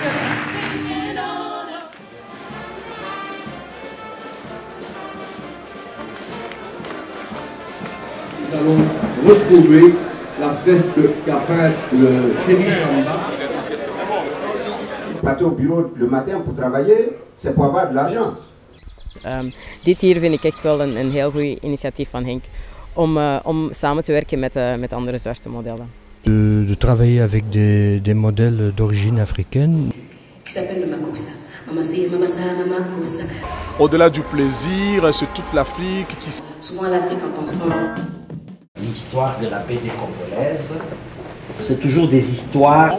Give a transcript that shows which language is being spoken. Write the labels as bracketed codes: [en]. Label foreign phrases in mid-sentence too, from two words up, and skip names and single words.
[fr] Nous allons retrouver la fresque qu'a fait le Chéri Samba. Partir au bureau le matin pour travailler, c'est pour avoir de l'argent. [nl] Dit hier vind ik echt wel een heel goed initiatief van Henk om samen te werken met andere zwarte modellen. [fr] De travailler avec des modèles d'origine africaine. Qui s'appelle le Makossa. Au-delà du plaisir, c'est toute l'Afrique qui... Souvent l'Afrique en pensant l'histoire de la BD congolaise, c'est toujours des histoires.